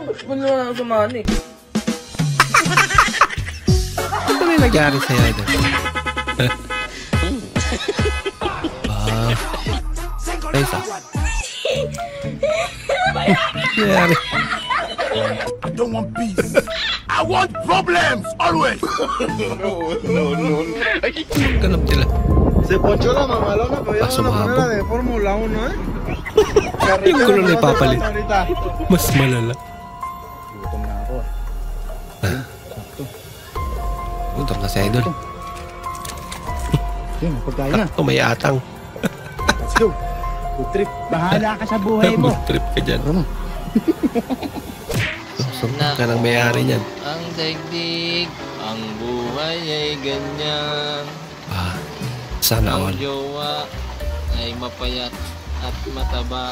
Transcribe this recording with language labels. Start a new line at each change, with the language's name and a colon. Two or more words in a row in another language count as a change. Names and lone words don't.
Filipino: Ba't naman ako samahan eh? Ano na yung nagyari sa'yo idol? Ay, isa. Nangyari.
English: don't want peace. I want problems always.
Filipino: No. Ganap nila.
Spanish: Se ponchó la mamalona, pero ya no la
Filipino: Sumabog.
Spanish: manera de Fórmula 1, ¿eh?
Filipino: Yung gulo na ipapalit. Mas malala. Gutom na ako. Gutom na si Idol. Yun, pagkain na. Sakto may atang.
English: Let's go. Good trip.
Filipino: Bahala ka sa buhay mo.
English: Good trip
Filipino: ka dyan. Susok ka ng may-ari niyan. Ang daigdig, ang buhay ay ganyan. Sana all. Ang jowa ay mapayat at mataba.